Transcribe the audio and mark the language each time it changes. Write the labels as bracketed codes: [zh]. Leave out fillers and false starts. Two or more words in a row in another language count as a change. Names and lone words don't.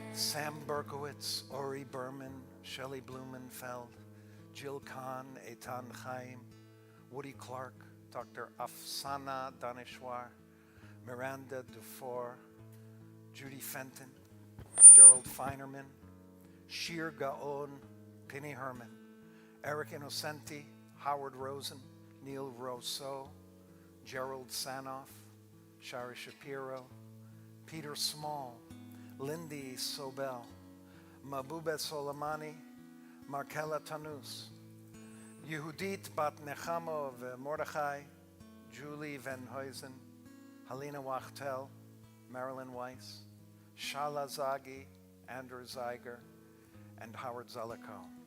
[en] Sam Berkowitz, Ori Berman, Shelley Blumenfeld, Jill Kahn, Eitan Chaim, Woody Clark, Dr. Afsana Daneshwar, Miranda Dufour, Judy Fenton, Gerald Feinerman, Shir Gaon, Penny Herman, Eric Innocenti, Howard Rosen, Neil Rousseau, Gerald Sanoff, Shari Shapiro, Peter Small, Lindy Sobel, Mabube Soleimani, Markela Tanus, Yehudit Bat Nechamo of Mordechai, Julie Van Huysen, Helena Wachtel, Marilyn Weiss, Shala Zagi, Andrew Zeiger, and Howard Zelikow.